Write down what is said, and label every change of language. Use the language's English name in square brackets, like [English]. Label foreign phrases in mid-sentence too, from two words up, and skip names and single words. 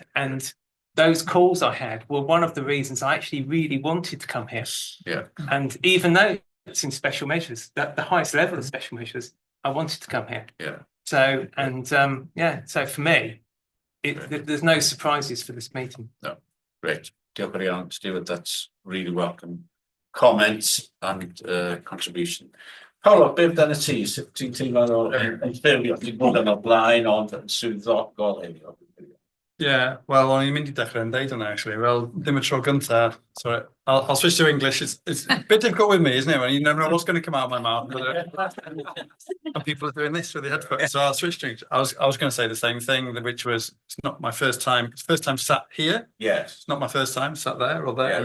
[English] And those calls I had were one of the reasons I actually really wanted to come here. Yeah. And even though it's in special measures, the highest level of special measures, I wanted to come here. Yeah. So, and so for me, there's no surprises for this meeting. No, great. [Welsh] Diolch yn fawr, Stuart. [English] That's really welcome comments and contribution. [Welsh] Paolo, beth dan y ti? Sut ti'n teimlo yn ffurfio? Ti'n bod yn o blaen ond yn swyddogol heddiw? Yeah, well, o'n i'n mynd I dechrau yn deud hwnna, actually. Well, ddim y tro gynta. [English] Sorry, I'll switch to English. It's a bit difficult with me, isn't it? When you never know what's going to come out of my mouth. But, and people are doing this with the headphones, so I'll switch to English. I was going to say the same thing, which was, it's not my first time. It's the first time sat here. Yes. It's not my first time sat there or there,